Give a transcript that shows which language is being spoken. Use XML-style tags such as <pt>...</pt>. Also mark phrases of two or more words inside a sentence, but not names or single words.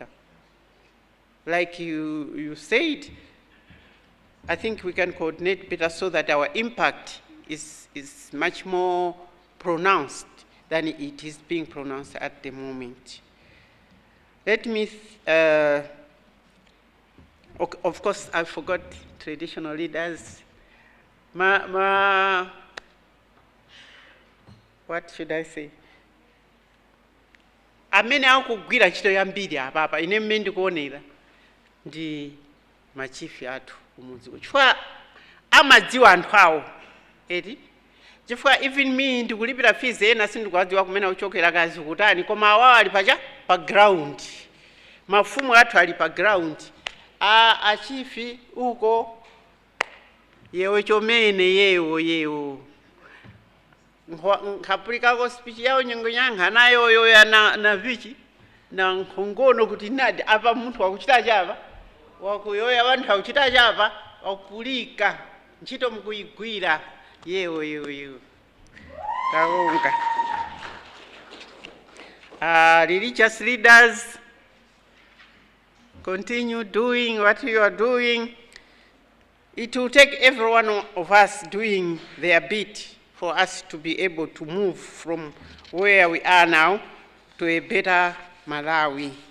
<en>Like you said, I think we can coordinate better so that our impact is much more pronounced than it is being pronounced at the moment. Let me, of course, I forgot traditional leaders. What should I say?</en> <ny>Amene akugwira ntchito yambiri apa ine mmene ndikuonera ndi machifi athu kumudzi chifukwa amadziwa anthu awo eti chifukwa</ny> <en>even me</en> <ny>ndikulipira fees ena sindikuwadziwa kumene uchokera kazi kutani koma awawo ali pa ground, mafumu athu ali pa ground.</ny> <tum>Achifi uko yewe chomene yewo nkapulika speech yawo nyengo nyanga nayo yoya na vichi na nkhongono kuti nadi apa munthu wakuchita chapa wakuyoya wanthu akuchita chapa wakupulika ntchito mukuyigwira yewo taonga.</tum> <en>Religious leaders, continue doing what you are doing. It will take every one of us doing their bit for us to be able to move from where we are now to a better Malawi.</en>